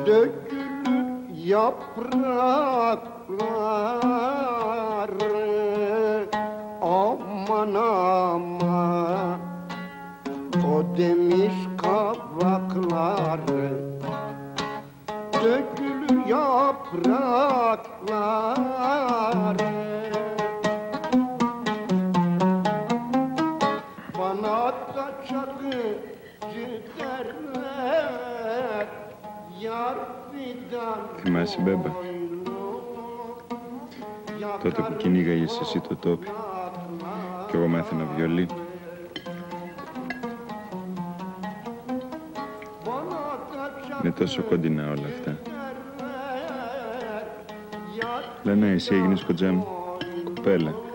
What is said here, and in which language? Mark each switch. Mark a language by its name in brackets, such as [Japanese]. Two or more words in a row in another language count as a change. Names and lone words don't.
[Turkish] dökülür yaprakları, aman aman o demiş kabakları, dökülür yaprakları. Bana da çakıcı derler, yar fidan. [Greek] Θυμάσαι, Μπέμπα, τότε που κυνήγαγες εσύ το τόπι κι εγώ μάθαινα βιολί. Είναι τόσο κοντινά όλα αυτά. Λένα, εσύ έγινες κοντζά μου, κοπέλα.